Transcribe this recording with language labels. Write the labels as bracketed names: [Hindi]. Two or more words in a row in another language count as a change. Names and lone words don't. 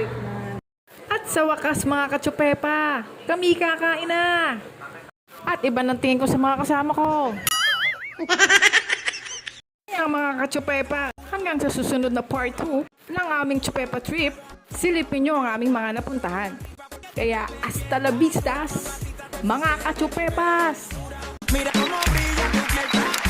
[Filipino] At sa wakas mga katsupepa, kami kakain na! At iba ng tingin ko sa mga kasama ko. Kaya mga katsupepa, hanggang sa susunod na part 2 ng aming Chupepa trip, silipin nyo ang aming mga napuntahan. Kaya [Spanish] hasta la vistas, [Filipino] mga katsupepas! [Spanish] Mira cómo brilla tu piel